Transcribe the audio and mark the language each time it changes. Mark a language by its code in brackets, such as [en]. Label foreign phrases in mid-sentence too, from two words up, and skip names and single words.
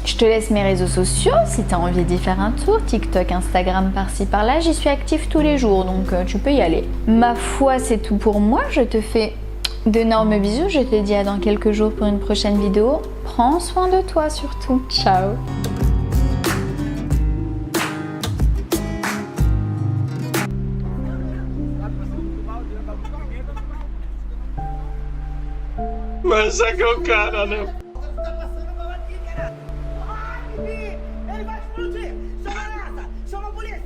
[fr] Je te laisse mes réseaux sociaux si tu as envie d'y faire un tour, TikTok, Instagram par-ci par-là, j'y suis active tous les jours donc tu peux y aller. Ma foi, c'est tout pour moi, je te fais d'énormes bisous, je te dis à dans quelques jours pour une prochaine vidéo. Prends soin de toi surtout, ciao. [pt] Mas é que o cara, né? Ele vai explodir! Chama essa! Chama a polícia!